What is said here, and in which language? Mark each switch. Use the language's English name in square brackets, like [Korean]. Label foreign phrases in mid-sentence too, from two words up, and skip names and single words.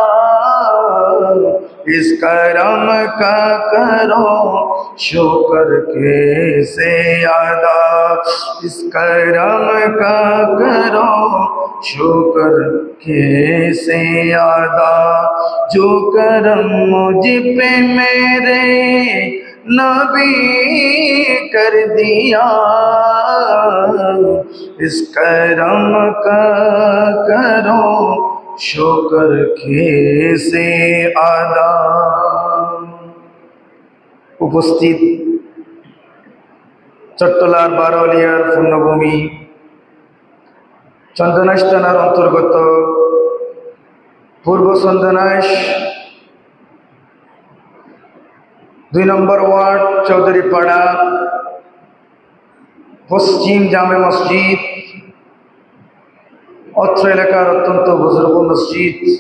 [Urdu] اس کرم کا کرو شکر کیسے ادا، اس کرم کا کرو شکر کیسے ادا، جو کرم مجھ پہ میرے نبی کر دیا۔ اس کرم کا کرو شکر کیسے আদা। [Bangla] উপস্থিত চট্টলার বারোলিয়ার পূর্ণভূমি চন্দনাইশ থানার অন্তর্গত পূর্ব চন্দনাইশ 2 নম্বর ওয়ার্ড চৌধুরীপাড়া পশ্চিম জামে মসজিদ, অত্র এলাকার অত্যন্ত বুজুর্গ মসজিদ।